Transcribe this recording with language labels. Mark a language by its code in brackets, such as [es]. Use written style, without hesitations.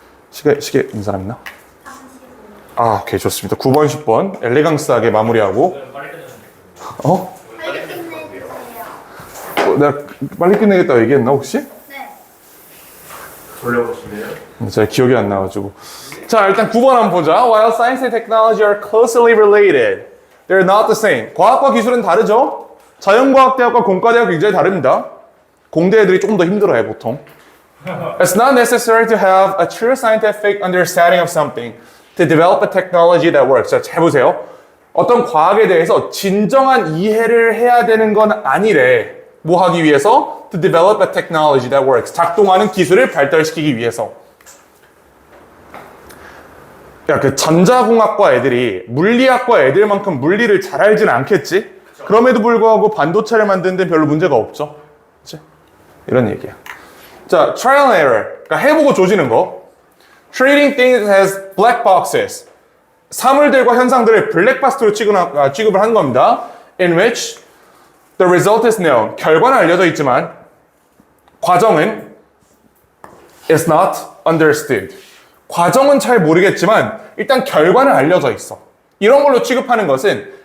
[ko] 시계 있는 사람 있나? 오케이 좋습니다. 9번, 10번 엘레강스하게 마무리하고 빨리 끝내면 돼요. 빨리 끝내주세요. 내가 빨리 끝내겠다고 얘기했나 혹시? 네. 돌려보시면 제가 기억이 안 나가지고. 자, 일단 9번 한번 보자. [en] While science and technology are closely related, they're not the same. [ko] 과학과 기술은 다르죠? 자연과학대학과 공과대학 굉장히 다릅니다. 공대 애들이 조금 더 힘들어해, 보통. [en] It's not necessary to have a true scientific understanding of something to develop a technology that works. [ko] 자, 잘 보세요. 어떤 과학에 대해서 진정한 이해를 해야 되는 건 아니래. 뭐 하기 위해서? [en] To develop a technology that works. [ko] 작동하는 기술을 발달시키기 위해서. 야, 전자공학과 애들이 물리학과 애들만큼 물리를 잘 알진 않겠지? 그럼에도 불구하고 반도체를 만드는 데 별로 문제가 없죠. 그치? 이런 얘기야. 자, [en] trial and error. [ko] 그러니까 해보고 조지는 거. [en] Treating things as black boxes. [ko] 사물들과 현상들을 블랙박스로 취급을 하는 겁니다. [en] In which the result is known. [ko] 결과는 알려져 있지만 과정은 [en] is not understood. [ko] 과정은 잘 모르겠지만 일단 결과는 알려져 있어. 이런 걸로 취급하는 것은